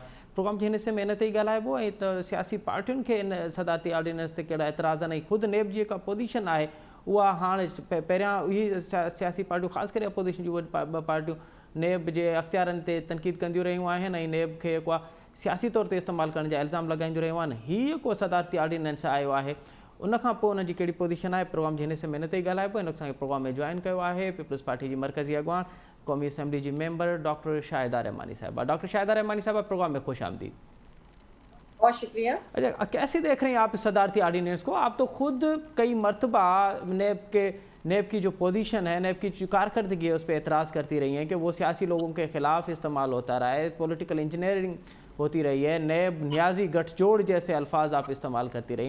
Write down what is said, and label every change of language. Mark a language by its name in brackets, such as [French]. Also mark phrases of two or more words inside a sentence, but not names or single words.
[Sindhi] प्रोग्राम जे हिन हिसे में इन ते ई ॻाल्हाइबो, ऐं त सियासी पार्टियुनि खे इन सदारती ऑर्डिनेंस ते कहिड़ा एतिराज़ आहिनि, ऐं ख़ुदि नेब जी जेका पोज़ीशन आहे उहा हाणे पहिरियां इहे सियासी पार्टियूं, ख़ासि करे अपोजिशन जूं 2 पार्टियूं नेब जे अख़्तियारनि ते तनक़ीद कंदियूं रहियूं आहिनि, ऐं नेब खे जेको आहे सियासी तौर ते इस्तेमालु करण जा इल्ज़ाम लॻाईंदियूं रहियूं आहिनि। हीअ को सदारती ऑर्डिनेंस आयो आहे, उन खां पोइ उन जी कहिड़ी पोज़ीशन आहे, प्रोग्राम जे हिन हिसे में इन ते ई ॻाल्हाइबो। इन असांखे प्रोग्राम में जॉइन कयो आहे पीपल्स पार्टी जी मरकज़ी अॻवान قومی اسمبلی جی ممبر ڈاکٹر شاہدہ رحمانی صاحبہ. [Urdu] ڈاکٹر شاہدہ رحمانی صاحبہ پروگرام میں خوش آمدید. بہت شکریہ. اچھا کیسے دیکھ رہے ہیں آپ صدارتی آرڈیننس کو؟ آپ تو خود کئی مرتبہ نیب کی جو پوزیشن ہے، نیب کی جو کارکردگی ہے اس پہ اعتراض کرتی رہی ہیں کہ وہ سیاسی لوگوں کے خلاف استعمال ہوتا رہا ہے، [English] political engineering [Urdu] ہوتی رہی ہے، نیب نیازی گٹھ جوڑ جیسے الفاظ آپ استعمال کرتی رہی ہیں.